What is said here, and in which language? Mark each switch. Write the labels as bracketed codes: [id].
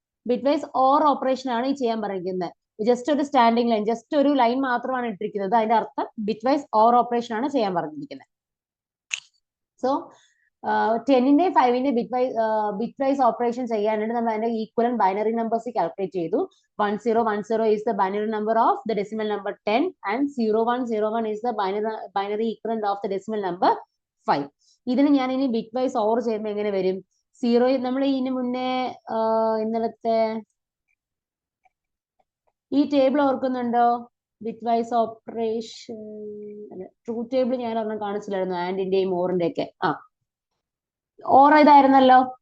[ml] Bitwise or operation ആണ് ഈ ചെയ്യാൻ പറഞ്ഞിരിക്കുന്നത്. ജസ്റ്റ് ഒരു സ്റ്റാൻഡിങ് ലൈൻ, ജസ്റ്റ് ഒരു ലൈൻ മാത്രമാണ് ഇട്ടിരിക്കുന്നത്. അതിന്റെ അർത്ഥം ബിറ്റ്വൈസ് ഓർ ഓപ്പറേഷൻ ആണ് ചെയ്യാൻ പറഞ്ഞിരിക്കുന്നത്. സോ 10ന്റെ 5ന്റെ ബിറ്റ്വൈസ് ഓപ്പറേഷൻ ചെയ്യാനായിട്ട് നമ്മൾ അതിന്റെ ഈക്വലന്റ് ബൈനറി നമ്പേഴ്സ് കാൽക്കുലേറ്റ് ചെയ്തു. [en] 1010 is the binary number of the decimal number 10 and 0101 is the binary equivalent of the decimal number 5. [ml] ഇതിന് ഞാൻ ഇനി ബിറ്റ്വൈസ് ഓർ ചെയ്യുമ്പോൾ എങ്ങനെ വരും? 0 നമ്മൾ ഇതിന് മുന്നേ ഇന്നലത്തെ ഈ ടേബിൾ ഓർക്കുന്നുണ്ടോ? ബിറ്റ്വൈസ് ഓപ്പറേഷൻ ട്രൂത്ത് ടേബിൾ ഞാൻ ഒരെണ്ണം കാണിച്ചില്ലായിരുന്നു, ആൻഡിന്റെയും ഓറിന്റെ ഒക്കെ. ഓർ ഇതായിരുന്നല്ലോ.